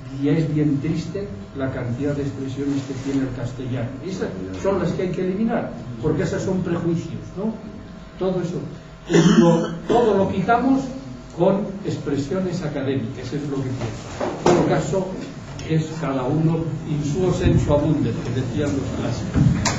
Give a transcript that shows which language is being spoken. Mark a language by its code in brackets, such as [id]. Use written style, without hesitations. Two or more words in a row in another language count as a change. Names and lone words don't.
[es] y es bien triste la cantidad de expresiones que tiene el castellano. Esas son las que hay que eliminar, porque esas son prejuicios, ¿no? Todo eso. Todo lo quitamos con expresiones académicas, es lo que pienso. En todo caso, es cada uno [la] in suo sensu abundet, [es] que decían los clásicos.